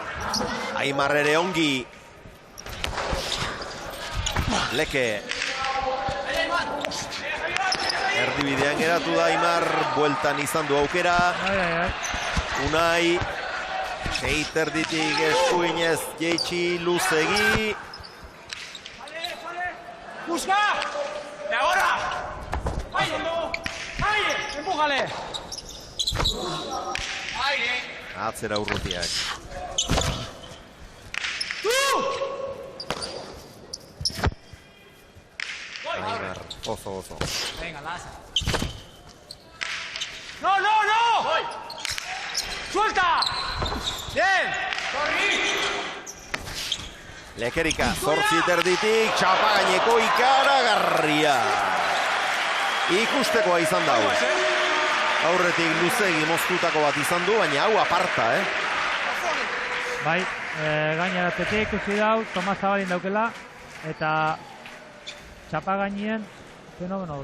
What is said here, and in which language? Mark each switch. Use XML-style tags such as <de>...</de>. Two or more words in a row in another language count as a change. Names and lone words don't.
<eu>Aimar ere ongi. Leke. Erdibidean geratu da Aimar, bueltan izan du aukera. Unai, seiterditik eskuinez jeitsi Luzegi.</eu> <es>¡Busca! ¡Y ahora! ¡Aire! ¡Aire! ¡Empújale! ¡Aire!</es> <eu>Atzera Urrutiak. Aimar, oso.</eu> <es>Venga, Laza. ¡No, no, no! ¡Voy! ¡Suelta! ¡Bien! ¡Corri!</es> <eu>Lekerika, zortziterditik, txapagaineko ikaragarria. Ikustekoa izan da hau. Aurretik Luzegi moztutako bat izan du, baina hau aparta, Bai, gaineratetik ikusi dau, Tomas Zabalin daukela, eta txapagainien fenomeno.</eu>